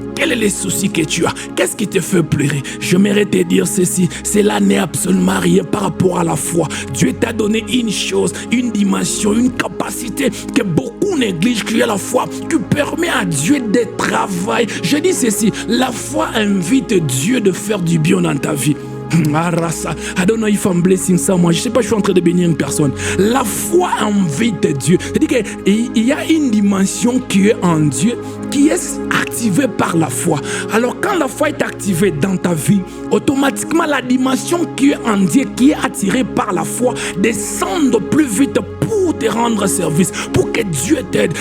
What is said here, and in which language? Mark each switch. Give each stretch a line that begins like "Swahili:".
French: Quel est le souci que tu as? Qu'est-ce qui te fait pleurer? J'aimerais te dire ceci. Cela n'est absolument rien par rapport à la foi. Dieu t'a donné une chose, une dimension, une capacité que beaucoup négligent, qui est la foi, qui permet à Dieu de travailler. Je dis ceci, la foi invite Dieu de faire du bien dans ta vie.
English: I don't know if I'm blessing someone.
French: Je ne sais pas, je suis en train de bénir une personne. La foi invite Dieu. C'est-à-dire qu'il y a une dimension qui est en Dieu, qui est activée par la foi. Alors quand la foi est activée dans ta vie, automatiquement la dimension qui est en Dieu, qui est attirée par la foi, descend plus vite pour te rendre service, pour que Dieu t'aide.